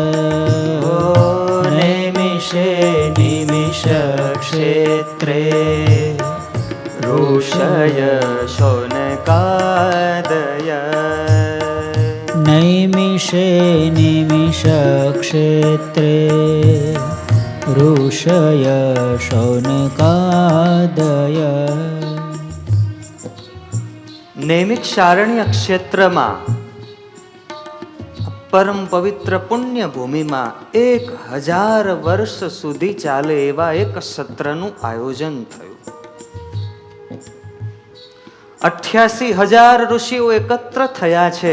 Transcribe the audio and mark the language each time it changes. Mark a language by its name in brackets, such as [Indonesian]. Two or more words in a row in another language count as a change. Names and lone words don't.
[Sanskrit] नैमिषे निमिषक्षेत्रे ऋषय शौनकादय नैमिषे निमिषक्षेत्रे ऋषय शौनकादय [Gujarati] નૈમિષારણ્ય ક્ષેત્રમાં પરમ પવિત્ર પુણ્ય ભૂમિમાં 1000 વર્ષ સુધી ચાલે એવા એક સત્રનું આયોજન થયું. 88,000 ઋષિઓ એકત્ર થયા છે.